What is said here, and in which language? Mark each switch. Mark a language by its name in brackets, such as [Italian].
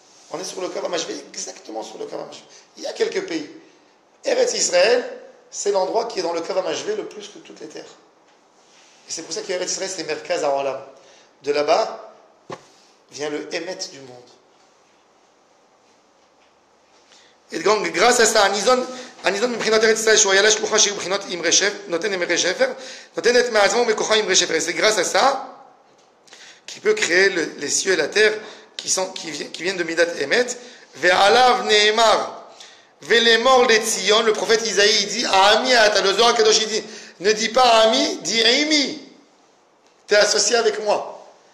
[French] On est sur le Kav HaMashvé, exactement sur le Kav HaMashvé. Il y a quelques pays. Eretz Israël, c'est l'endroit qui est dans le Kav HaMashvé le plus que toutes les terres. Et c'est pour ça qu'Eretz Israël, c'est Merkaz HaOlam. De là-bas vient le Emet du monde. Et donc, grâce à ça, [Hebrew] הניזון מבחינת ארץ ישראל שהוא איילה שלוחה שהיא בחינות אמרי שפר, נותן אמרי שפר, נותנת מעצמו ומכוחה אמרי שפר. [French] Et c'est grâce à ça qu'il peut créer les cieux et la terre qui viennent de Midat Emet. [Hebrew] ועליו נאמר ולאמור לציון, [French] le prophète Isaïe dit Ami ata, le Zohar Kadosh il dit ne dis pas Ami, dis Aimi, tu es associé avec moi.